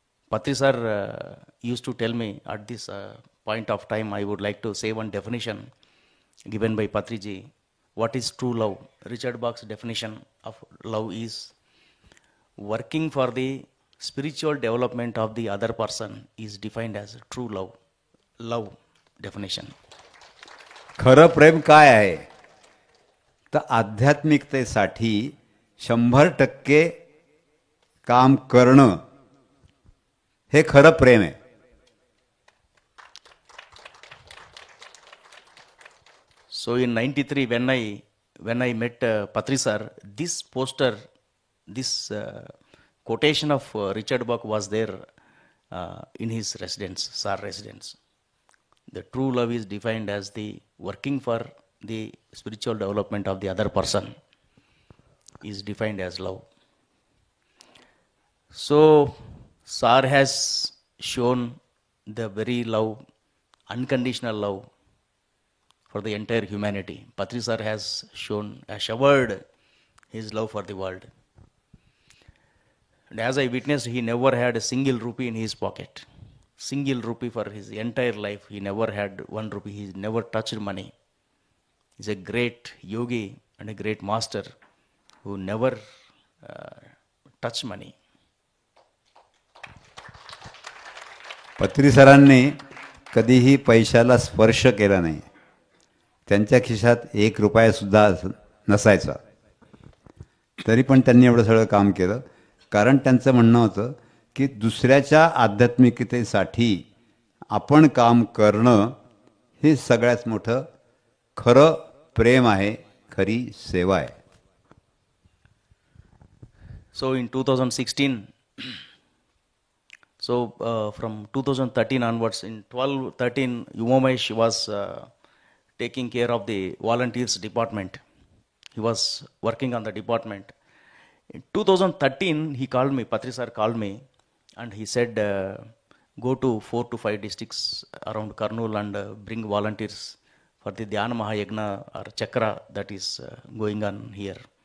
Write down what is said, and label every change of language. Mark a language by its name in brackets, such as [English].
[English] Patri sir used to tell me at this point of time, I would like to say one definition given by Patriji. What is true love? Richard Bach's definition of love is working for the spiritual development of the other person is defined as true love. Love definition. [Marathi] खरं प्रेम काय आहे तर आध्यात्मिकतेसाठी 100% काम करणं हे खरं प्रेम आहे. [English] So in '93, when I met Patri sir, this poster, this quotation of Richard Bach was there in his residence, Sar residence. The true love is defined as the working for the spiritual development of the other person is defined as love. So Sar has shown the very love, unconditional love for the entire humanity. Patri sir has showered his love for the world. And as I witnessed, he never had a single rupee in his pocket. Single rupee for his entire life. He never had 1 rupee. He never touched money. He's a great yogi and a great master who never touched money. [Marathi] पत्री सरांनी कधीही पैशाला स्पर्श केला नाही. त्यांच्या खिशात 1 रुपयासुद्धा नसायचा. तरी पण त्यांनी एवढं सगळं काम केलं. कारण त्यांचं म्हणणं होतं की दुसऱ्याच्या आध्यात्मिकतेसाठी आपण काम करणं हे सगळ्यात मोठं खरं प्रेम आहे, खरी सेवा आहे. [English] So in 2016, from 2013 onwards, in 12-13, Umamesh was taking care of the volunteers department. He was working on the department. In 2013, he called me, Patri sir called me, and he said, go to 4 to 5 districts around Kurnool and bring volunteers for the Dhyana Mahayagna or Chakra that is going on here.